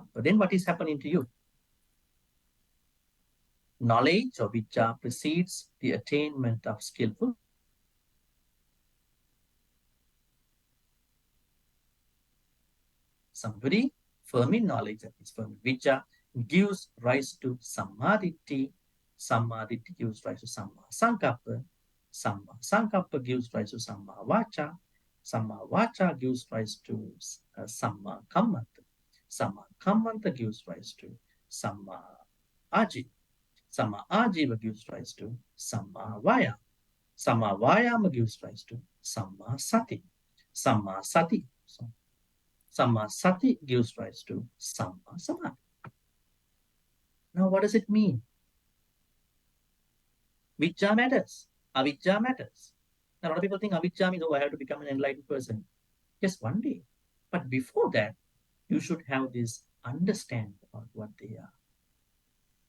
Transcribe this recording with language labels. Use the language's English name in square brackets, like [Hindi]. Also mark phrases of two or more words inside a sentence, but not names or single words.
[English] But then what is happening to you? Knowledge of vijja precedes the attainment of skillful. Somebody firm in knowledge, that is firm in vijja, gives rise to samadhi. Samadhi gives rise to [Pali] samma sankappa. Samma sankappa [English] gives rise to [Pali] samma vacha. Samma vacha [English] gives rise to [Pali] samma kammanta. Samma kammanta [English] gives rise to [Pali] samma ajiva. Samma ajiva [English] gives rise to [Pali] samma vaya. Samma vayama [English] gives rise to [Pali] samma sati. Samma sati. Samma sati [English] gives rise to [Pali] samma samadhi. [English] Now, what does it mean? Vijja matters. Avijja matters. Now, a lot of people think avijja means, oh, I have to become an enlightened person. Yes, one day. But before that, you should have this understanding about what they are.